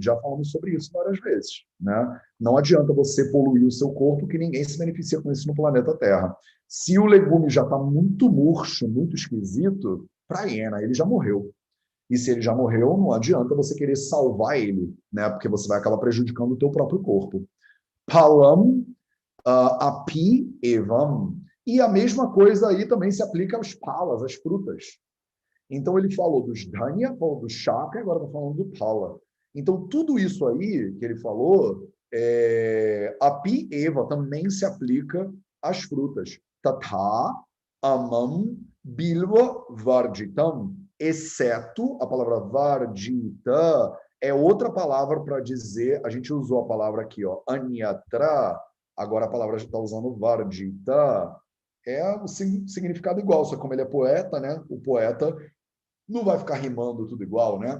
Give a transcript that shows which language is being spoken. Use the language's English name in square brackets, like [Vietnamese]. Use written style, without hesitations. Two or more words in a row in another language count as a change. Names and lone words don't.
[Portuguese] Já falamos sobre isso várias vezes, né? Não adianta você poluir o seu corpo, que ninguém se beneficia com isso no planeta Terra. Se o legume já está muito murcho, muito esquisito, para hiena, ele já morreu. E se ele já morreu, não adianta você querer salvar ele, né? Porque você vai acabar prejudicando o teu próprio corpo. [Sanskrit] Palam, api, evam. [Portuguese] E a mesma coisa aí também se aplica aos palas, às frutas. Então ele falou dos dhanya, falou do shaka, e agora está falando do pala. Então tudo isso aí que ele falou, [Sanskrit] api, eva, [Portuguese] também se aplica às frutas. [Sanskrit] Tatha, amam, bilva, varjitam. [Portuguese] Exceto a palavra varjita, é outra palavra para dizer, a gente usou a palavra aqui, ó, anyatra, agora a palavra está usando varjita, é o significado igual, só que como ele é poeta, né? O poeta não vai ficar rimando tudo igual, né?